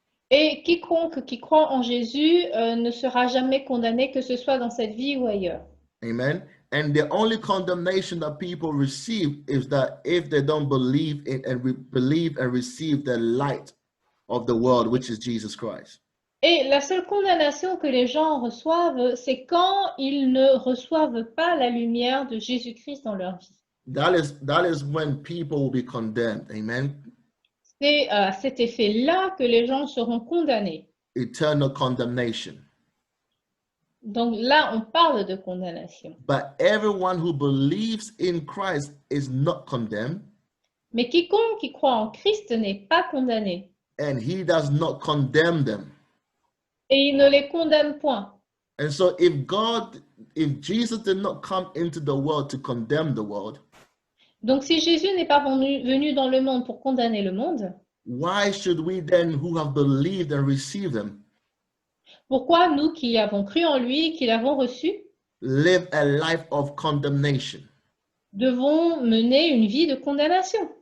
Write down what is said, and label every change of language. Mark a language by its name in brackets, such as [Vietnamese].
[French] Et quiconque qui croit en Jésus ne sera jamais condamné, que ce soit dans cette vie ou ailleurs. [English] Amen. And the only condemnation that people receive is that if they don't believe in and believe and receive the light of the world, which is Jesus Christ. [French] Et la seule condamnation que les gens reçoivent, c'est quand ils ne reçoivent pas la lumière de Jésus-Christ dans leur vie. [English] That is when people will be condemned. Amen. [French] C'est à cet effet-là que les gens seront condamnés. [English] Eternal condemnation. [French] Donc là, on parle de condamnation. [English] But everyone who believes in Christ is not condemned. [French] Mais quiconque qui croit en Christ n'est pas condamné. [English] And he does not condemn them. [French] Et il ne les condamne point. [English] And so if Jesus did not come into the world to condemn the world, [French] Donc si Jésus n'est pas venu dans le monde pour condamner le monde, [English] why should we then, who have believed and received him, [French] pourquoi nous qui avons cru en lui, qui l'avons reçu, [English] live a life of condemnation? [French] devons mener une vie de condamnation?